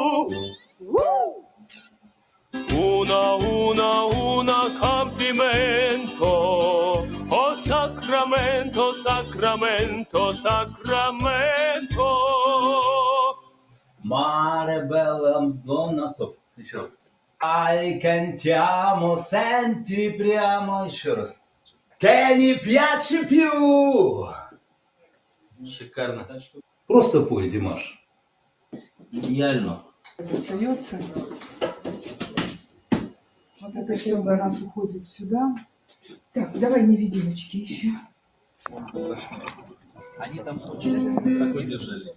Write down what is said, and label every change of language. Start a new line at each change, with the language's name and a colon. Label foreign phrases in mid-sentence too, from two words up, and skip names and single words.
Italian: Una complimento. Oh Sacramento, Sacramento, Sacramento. Mare bella donna,
Russian: стоп, еще раз.
Italian: Ai che ti amo, senti
Russian: прямо, еще раз.
Italian: Che mi piace più.
Russian: Шикарно. Просто пой, Димаш. Идеально. Это остается. Вот это все у нас уходит сюда. Так, давай невидимочки еще. Они там очень высоко держали.